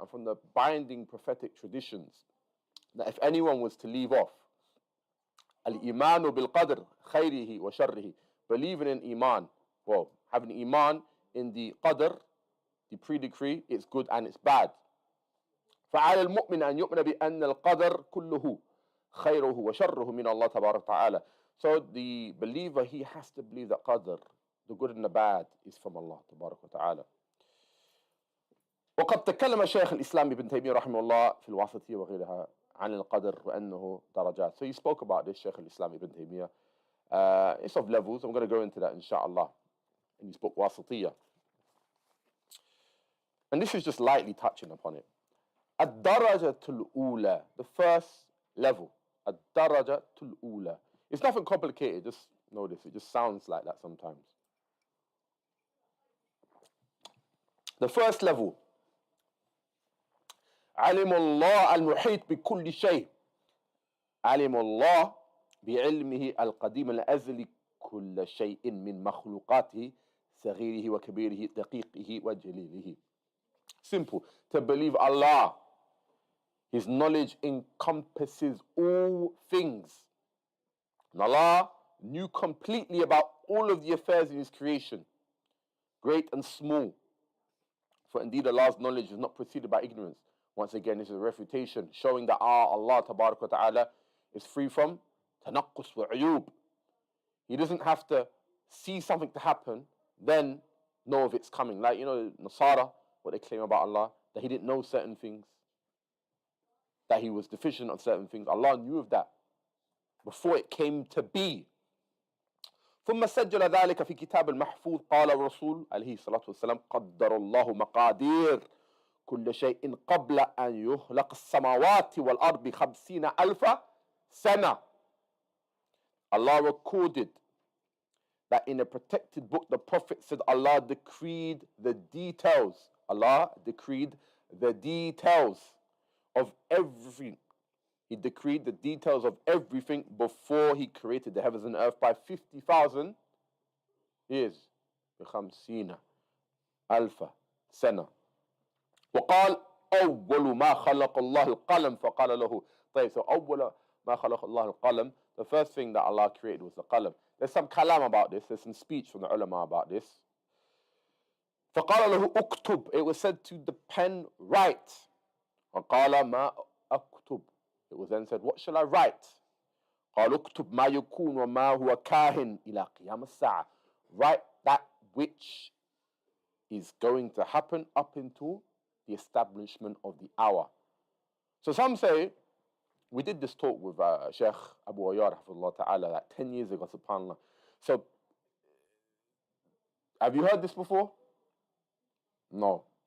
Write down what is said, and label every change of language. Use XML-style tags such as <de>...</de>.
<en>And from the binding prophetic traditions, that if anyone was to leave off,</en> <ar>الْإِيمَانُ بِالْقَدْرِ خَيْرِهِ وَشَرِّهِ,</ar> <en>believing in Iman, well, having Iman in the Qadr, the pre-decree, it's good and it's bad.</en> <ar>فَعَلَى الْمُؤْمِنَ أَنْ يُؤْمِنَ بِأَنَّ الْقَدْرَ كُلُّهُ خَيْرُهُ وَشَرُّهُ مِنَ اللَّهِ تَبَارَكَ وَتَعَالَى.</ar> <en>So the believer, he has to believe that Qadr, the good and the bad, is from Allah تبارك وتعالى.</en> <ar>وقد تكلم شيخ الإسلام ابن تيمية رحمه الله في الواسطية وغيرها عن القدر وأنه درجات.</ar> <en>So he spoke about this, Shaykh al-Islam ibn Taymiyyah. It's of levels. I'm going to go into that inshallah in his book Wasatiyah. And this is just lightly touching upon it.</en> <ar>الدرجة الأولى,</ar> <en>the first level.</en> <ar>الدرجة الأولى.</ar> <en>It's nothing complicated, just know this. It just sounds like that sometimes. The first level.</en> <ar>علم الله المحيط بكل شيء. علم الله بعلمه القديم الأزلي كل شيء من مخلوقاته صغيره وكبيره دقيقه وجليله.</ar> <en>Simple. To believe Allah, His knowledge encompasses all things. And Allah knew completely about all of the affairs in His creation, great and small. For indeed Allah's knowledge is not preceded by ignorance. Once again, this is a refutation showing that Allah Tabarak wa Ta'ala is free from</en> <ar>tanaqqus wa uyub.</ar> <en>He doesn't have to see something to happen, then know if it's coming. Like, you know, Nasara, what they claim about Allah, that He didn't know certain things, that He was deficient on certain things. Allah knew of that before it came to be.</en> <ar>ثم سجل ذلك في كتاب المحفوظ قال الرسول عليه الصلاة والسلام قدر الله مقادير كل شيء قبل أن يخلق السماوات والأرض ب50 ألف سنة.</ar> <en>Allah recorded that in a protected book, the Prophet said Allah decreed the details. Allah decreed the details of everything. He decreed the details of everything before He created the heavens and earth by 50,000 years.</en> <ar>ب50 ألف سنة. وقال أول ما خلق الله القلم فقال له.</ar> <en>So</en> <ar>أول ما خلق الله القلم,</ar> <en>the first thing that Allah created was the qalam. There's some kalam about this. There's some speech from the ulama about this.</en> <ar>فقال له اكتب.</ar> <en>It was said to the pen, write.</en> <ar>وقال ما أكتب.</ar> <en>It was then said, what shall I write?</en> <ar>قال اكتب ما يكون وما هو كاهن إلى قيام الساعة.</ar> <en>Write that which is going to happen up until the establishment of the hour. So some say, we did this talk with Sheikh Abu Ayyad ta'ala like 10 years ago, subhanAllah. So, have you heard this before? No.</en>